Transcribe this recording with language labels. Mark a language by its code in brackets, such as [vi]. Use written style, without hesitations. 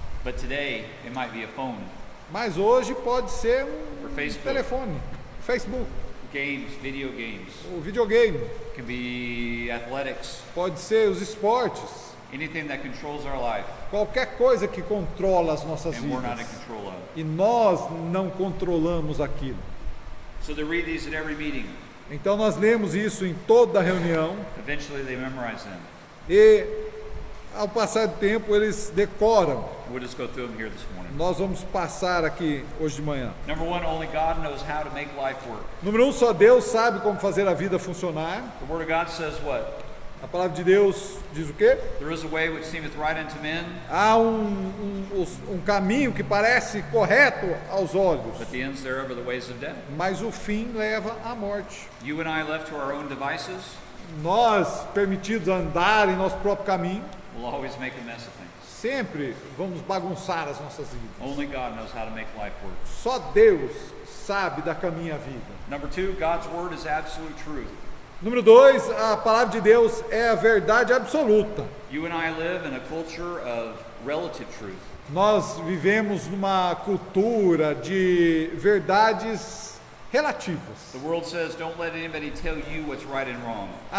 [en] But today, it might be a phone, [pt] Mas hoje pode ser [en] or [pt] um [en] Facebook, [pt] telefone, Facebook, [en] games, video games. [pt] o videogame, [en] It can be athletics, [pt] pode ser os esportes, [en] anything that controls our life, [pt] qualquer coisa que controla as nossas [en] and we're not in [pt] vidas. [en] control of. [pt] E nós não controlamos aquilo. [en] So they read these at every meeting. [pt] Então nós lemos isso em toda a reunião [en] Eventually, they memorize them. [pt] e ao passar do tempo eles decoram. [en] We'll just go through them here this morning. [pt] Nós vamos passar aqui hoje de manhã. [en] Number one, only God knows how to make life work. [pt] Número 1, só Deus sabe como fazer a vida funcionar. [en] The Word of God says what? [pt] A palavra de Deus diz o quê? [en] There is a way which seemeth right unto men, [pt] Há um caminho que parece correto aos olhos, [en] but the ends thereof are the ways of death. [pt] mas o fim leva à morte. [en] You and I, left to our own devices, [pt] Nós, permitidos andar em nosso próprio caminho, [en] will always make a mess of things. [pt] sempre vamos bagunçar as nossas vidas. [en] Only God knows how to make life work. [pt] Só Deus sabe da caminha vida. [en] Number two, God's Word is absolute truth. [pt] Número 2, a palavra de Deus é a verdade absoluta. [en] You and I live in a culture of relative truth. [pt] Nós vivemos numa cultura de verdades relativas. [en] The world says, don't let anybody tell you what's right and wrong.